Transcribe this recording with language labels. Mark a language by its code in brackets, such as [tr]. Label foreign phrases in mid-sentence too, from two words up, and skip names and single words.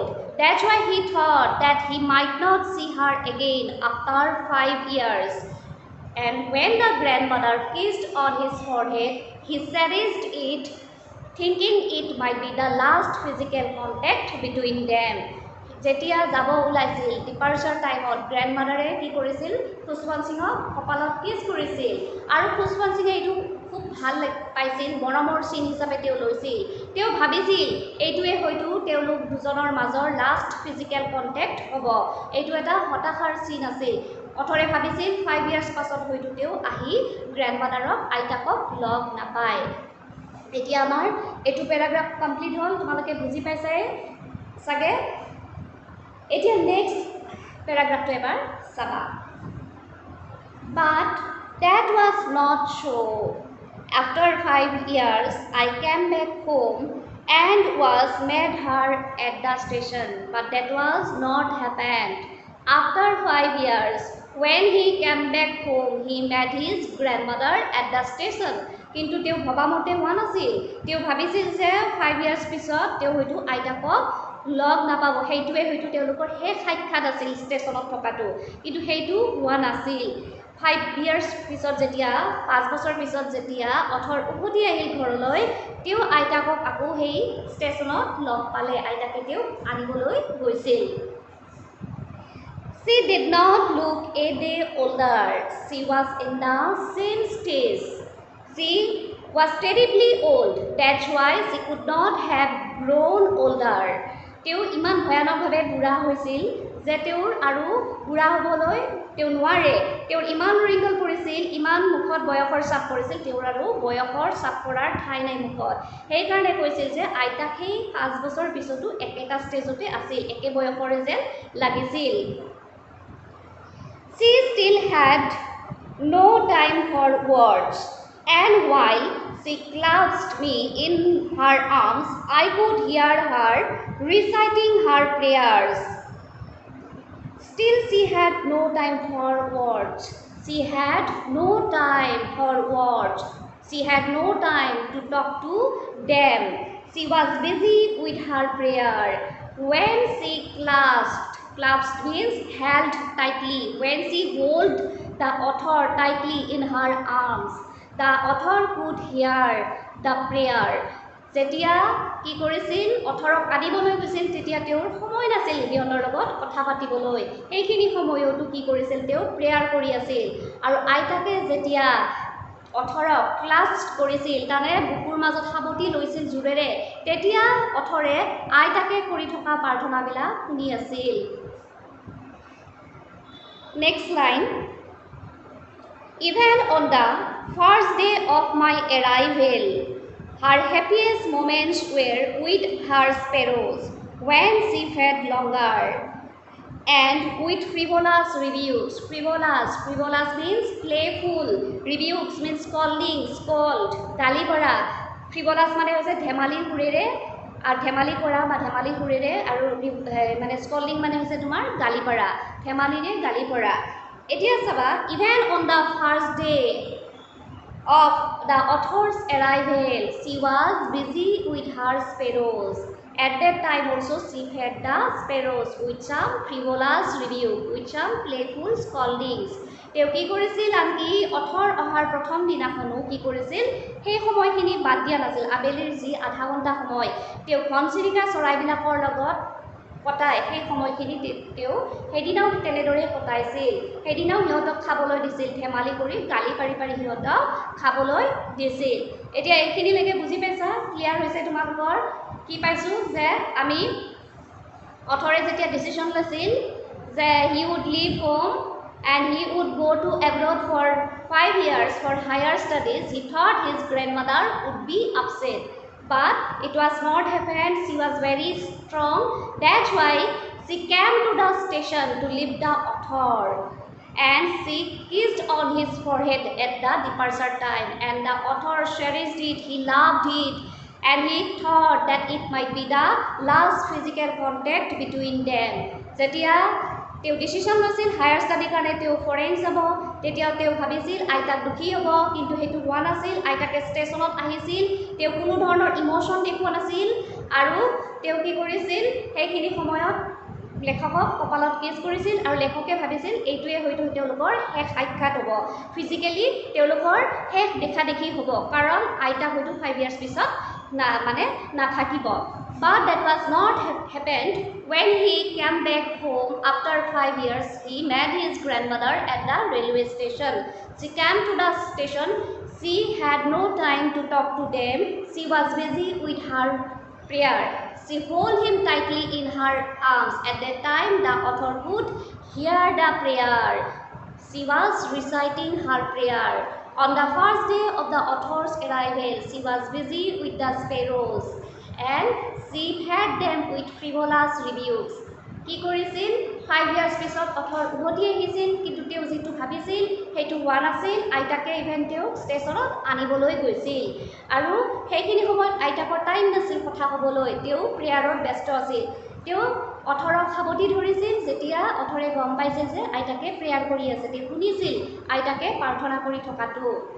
[en] That's why he thought that he might not see her again after 5 years. And when the grandmother kissed on his forehead, he cherished it, thinking it might be the last physical contact between them. [as] যেতিয়া যাব ওলাইছিল ডিপাৰ্চাৰ টাইমত গ্ৰেণ্ডমাদাৰে কি কৰিছিল খুশবন্ত সিঙক কপালত কিছ কৰিছিল আৰু খুশবন্ত সিঙে এইটো খুব ভাল পাইছিল মৰমৰ চিন হিচাপে তেওঁ লৈছিল তেওঁ ভাবিছিল এইটোৱে হয়তো তেওঁলোক দুজনৰ মাজৰ [en] last physical contact [as] হ'ব এইটো এটা হতাশাৰ চিন আছিল অথৰে ভাবিছিল 5 ইয়াৰ্ছ পাছত হয়তো তেওঁ আহি গ্ৰেণ্ডমাদাৰক আইতাকক লগ নাপায় এতিয়া আমাৰ এইটো [en] paragraph complete [as] হ'ল তোমালোকে বুজি পাইছাই চাগে এতিয়া [en] next paragraph [as] এবাৰ চাবা [en] but that was not so after 5 years I came back home and was met her at the station but that was not happened after 5 years when he came back home he met his grandmother at the station [as] কিন্তু তেওঁ ভবামতে হোৱা নাছিল তেওঁ ভাবিছিল যে 5 ইয়াৰ্ছ পিছত তেওঁ হয়তো আইতাকক লগ নাপাব সেইটোৱে হয়তো তেওঁলোকৰ শেষ সাক্ষাৎ আছিল ষ্টেচনত থকাটো কিন্তু সেইটো হোৱা নাছিল 5 ইয়াৰ্ছ পিছত যেতিয়া 5 বছৰ পিছত যেতিয়া অথৰ উভতি আহিল ঘৰলৈ তেওঁ আইতাকক আকৌ সেই ষ্টেচনত লগ পালে আইতাকে তেওঁ আনিবলৈ গৈছিল [en] She did not look a day older. She was in the same stage. She was terribly old. That's why she could not have grown older. [as] তেওঁ ইমান ভয়ানকভাৱে বুঢ়া হৈছিল যে তেওঁৰ আৰু বুঢ়া হ'বলৈ তেওঁ নোৱাৰে তেওঁৰ ইমান ৰিংগল পৰিছিল ইমান মুখত বয়সৰ চাপ পৰিছিল তেওঁৰ আৰু বয়সৰ চাপ পৰাৰ ঠাই নাই মুখত সেইকাৰণে কৈছিল যে আইতাক সেই 5 বছৰ পিছতো একেটা ষ্টেজতে আছিল একে বয়সৰে যেন লাগিছিল [en] She still had no time for words, and while she clasped me in her arms, I could hear her reciting her prayers. Still, she had no time for words. She had no time for words. She had no time to talk to them. She was busy with her prayer. When she clasped means held tightly. When she held the author tightly in her arms, the author could hear the prayer. [as] যেতিয়া কি কৰিছিল অথৰক আনিবলৈ গৈছিল তেতিয়া তেওঁৰ সময় নাছিল সিহঁতৰ লগত কথা পাতিবলৈ এইখিনি সময়তো কি কৰিছিল তেওঁ প্ৰেয়াৰ কৰি আছিল আৰু আইতাকে যেতিয়া অথৰক ক্লাছ কৰিছিল তানে বুকুৰ মাজত সাবতি লৈছিল জোৰেৰে তেতিয়া অথৰে আইতাকে কৰি থকা প্ৰাৰ্থনাবিলাক শুনি আছিল [en] Next line Even on the first day of my arrival, her happiest moments were with her sparrows when she fed longer and with frivolous rebukes. Frivolous means playful. Rebukes means scolding, scold, galibara. Frivolous [as] মানে হৈছে ধেমালিৰ সুৰেৰে আৰু ধেমালি কৰা বা ধেমালি সুৰেৰে আৰু মানে স্কল্ডিং মানে হৈছে তোমাৰ গালি পৰা ধেমালিৰে গালি পৰা এতিয়া চাবা [en] Even on the first day of the author's arrival she was busy with her sparrows At that time also she fed the sparrows with some frivolous rebuke, with some playful scoldings. [as] তেওঁ কি কৰিছিল আনকি অথৰ অহাৰ প্ৰথম দিনাখনো কি কৰিছিল সেই সময়খিনি বাদ দিয়া নাছিল আবেলিৰ যি আধা ঘণ্টা সময় তেওঁ ঘনচিৰিকা চৰাইবিলাকৰ লগত কটাই সেই সময়খিনি তেওঁ সেইদিনাও তেনেদৰে কটাইছিল সেইদিনাও সিহঁতক খাবলৈ দিছিল ধেমালি কৰি গালি পাৰি পাৰি সিহঁতক খাবলৈ দিছিল এতিয়া এইখিনিলৈকে বুজি পাইছা ক্লিয়াৰ হৈছে তোমালোকৰ কি পাইছোঁ যে আমি অথৰে যেতিয়া ডিচিশ্যন লৈছিল যে [en] he would leave home and he would go to abroad for 5 years for higher studies, he thought his grandmother would be upset. But it was not happened. She was very strong. That's why she came to the station to leave the author. And she kissed on his forehead at the departure time. And the author cherished it. He loved it. And he thought that it might be the last physical contact between them. [as] Zetia তেওঁ ডিচিশ্যন লৈছিল [en] higher study [as] কাৰণে তেওঁ ফৰেইন যাব তেতিয়াও তেওঁ ভাবিছিল আইতাক দুখী হ'ব কিন্তু সেইটো হোৱা নাছিল আইতাকে ষ্টেচনত আহিছিল তেওঁ কোনো ধৰণৰ ইমোশ্যন দেখুওৱা নাছিল আৰু তেওঁ কি কৰিছিল সেইখিনি সময়ত লেখকক কপালত কিছ কৰিছিল আৰু লেখকে ভাবিছিল এইটোৱে হয়তো তেওঁলোকৰ শেষ সাক্ষাৎ হ'ব ফিজিকেলি তেওঁলোকৰ শেষ দেখা দেখি হ'ব কাৰণ আইতা হয়তো 5 ইয়াৰ্ছ পিছত মানে নাথাকিব [en] But that was not happened. When he came back home after 5 years, he met his grandmother at the railway station. She came to the station. She had no time to talk to them. She was busy with her prayer. She held him tightly in her arms. At that time, the author could hear the prayer. She was reciting her prayer. On the first day of the author's arrival, she was busy with the sparrows. And she fed them with frivolous rebukes. [as] কি কৰিছিল 5 ইয়াৰ্ছ পিছত অথৰ উভতি আহিছিল কিন্তু তেওঁ যিটো ভাবিছিল সেইটো হোৱা নাছিল আইতাকে ইভেন তেওঁক ষ্টেচনত আনিবলৈ গৈছিল আৰু সেইখিনি সময়ত আইতাকৰ টাইম নাছিল কথা ক'বলৈ তেওঁ প্ৰেয়াৰত ব্যস্ত আছিল তেওঁ অথৰক সাৱটি ধৰিছিল যেতিয়া অথৰে গম পাইছিল যে আইতাকে প্ৰেয়াৰ কৰি আছে তেওঁ শুনিছিল আইতাকে প্ৰাৰ্থনা কৰি থকাটো